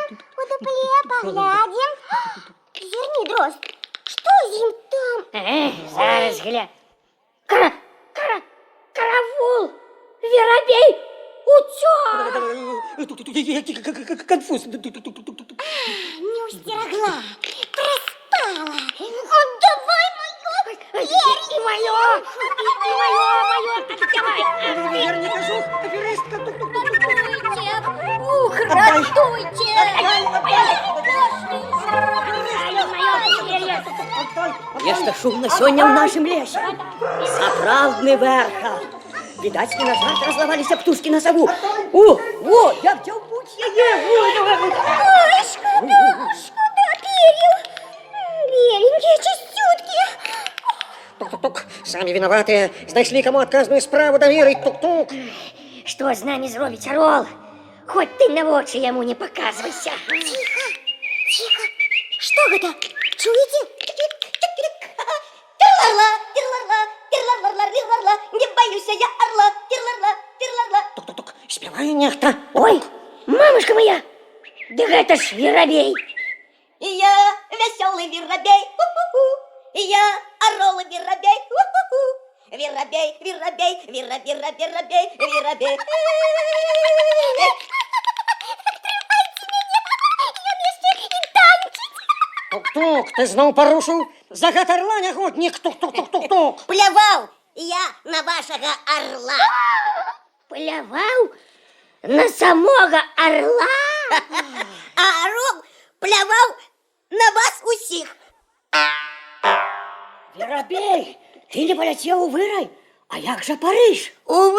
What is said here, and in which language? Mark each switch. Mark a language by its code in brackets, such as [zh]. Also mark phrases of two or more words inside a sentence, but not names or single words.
[be] У дупле паглядзім. Зірні, дрозд, што з ім там? Зараз гля. Каравул! Верабей! Уцёк! Конфуз. Не устерагла, проспала. [ru] Отдавай моё перья! И моё! Давай! Верни кожух, аферистка. [be] Ратуйте! Нешта шумна сёння ў нашым лесе. Сапраўдны вэрхал. Відаць, не назад разлаваліся птушкі на саву. О, як дзяўбуць яе. [ru] Ой, шкода перьев. Беленькие, чистютки. [be] Тук-тук-тук, самі вінаватыя. Знайшлі каму адказную справу даверыць. Тук-тук. Што з намі зробіць арол? Хоць ты на вочы яму не паказвайся. [ru] Тихо. Что это? Чуете? Тирларла, не боюсь я орла. Тирларла. [be] Тук-тук-тук, спявае нехта. Ой, мамушка моя! Да гэта ж верабей! [ru] И я веселый веробей. И я орол веробей. Веробей. [be] Тук-тук, ты зноў парушыў загад арла, нягоднік. Тук-тук-тук-тук-тук. [ru] Плявал я на вашего орла. [be] Пляваў на самога орла? А орел плявал на вас усіх. Верабей, ты не паляцеў у вырай? А як жа Парыж?